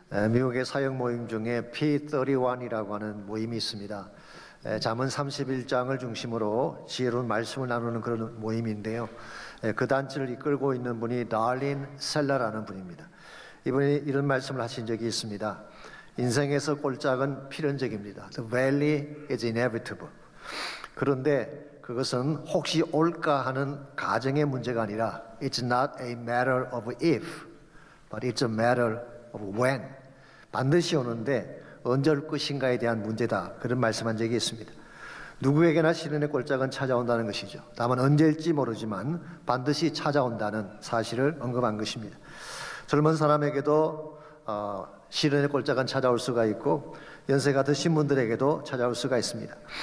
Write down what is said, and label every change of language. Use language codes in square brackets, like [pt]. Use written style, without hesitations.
[ko] 미국의 사역 모임 중에 P31이라고 하는 모임이 있습니다. 잠언 31장을 중심으로 지혜로운 말씀을 나누는 그런 모임인데요. 그 단체를 이끌고 있는 분이 달린 셀러라는 분입니다. 이분이 이런 말씀을 하신 적이 있습니다. 인생에서 꼴짝은 필연적입니다. [en] The valley is inevitable. [ko] 그런데 그것은 혹시 올까 하는 가정의 문제가 아니라 [en] It's not a matter of if, but it's a matter of when. [ko] 반드시 오는데 언제 올 것인가에 대한 문제다. 그런 말씀한 적이 있습니다. 누구에게나 시련의 꼴짝은 찾아온다는 것이죠. 다만 언제일지 모르지만 반드시 찾아온다는 사실을 언급한 것입니다. 젊은 사람에게도 시련의 꼴짝은 찾아올 수가 있고 연세가 드신 분들에게도 찾아올 수가 있습니다.